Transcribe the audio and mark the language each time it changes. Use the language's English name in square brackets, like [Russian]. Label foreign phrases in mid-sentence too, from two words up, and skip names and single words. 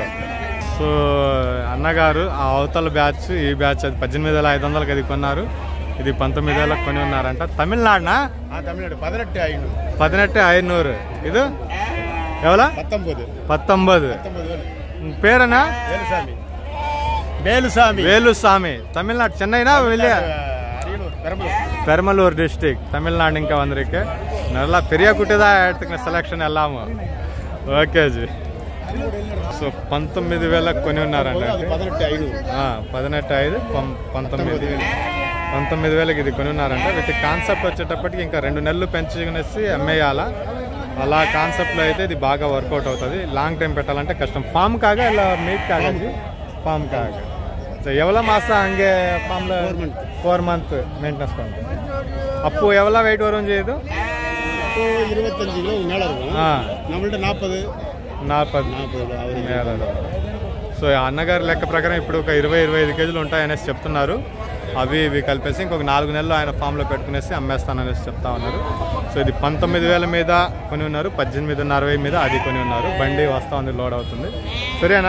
[Telugu] సో అన్నగారు ఆ అవతల బ్యాచ్, ఈ బ్యాచ్ అది 18,500కి అది కొన్నారు. ఇది 19,000కి కొని ఉన్నారంట. తమిళనాడునా? తమిళనాడు 18,500. ఇది ఎవలా? 19. పేరనా? [Tamil] வேலுசாமி. தமிழ்நாடு, சென்னைனா வெளியே பெரம்பலூர் டிஸ்ட்ரிக்ட், தமிழ்நாடு. இங்கே வந்திருக்கு. நல்லா பெரிய குட்டி தான் எடுத்துக்கின செலெక్షన్ எல்லாము. [Telugu] ఓకే జీ. సో 19,000కి కొని ఉన్నారండి. 18,500 19,000కి ఇది కొని ఉన్నారంట. [English] with concept [Telugu] వచ్చేటప్పటికి ఇంకా 2 నెలలు పెంచుకునేసి అమ్మేయాలా. అలా కాన్సెప్ట్లో అయితే ఇది బాగా వర్కౌట్ అవుతుంది. లాంగ్ టైం పెట్టాలంటే కష్టం. ఫామ్ కాగా ఇలా మీట్ కాగా [Tamil] ஃபார்ம் காக. ஸோ எவ்வளோ மாதம் அங்கே ஃபார்மில்? 4 month மெயின்டெனன்ஸ் பண்ணுறோம். அப்போ எவ்வளோ வெயிட் வரும் செய்யுது? 25 கிலோ மேலே இருக்கும். நம்மள்ட்ட 40 మేళ. [Telugu] సో అన్నగారి లెక్క ప్రకారం ఇప్పుడు ఒక 20-25 కేజీలు ఉంటాయనేసి చెప్తున్నారు. అవి ఇవి కలిపేసి ఇంకొక 4 నెలలు ఆయన ఫామ్లో పెట్టుకునేసి అమ్మేస్తాననేసి చెప్తా ఉన్నారు. సో ఇది 19,000 మీద కొని ఉన్నారు. 18,60 మీద అది కొని ఉన్నారు. బండి వస్తూ ఉంది, లోడ్ అవుతుంది. సరేనా?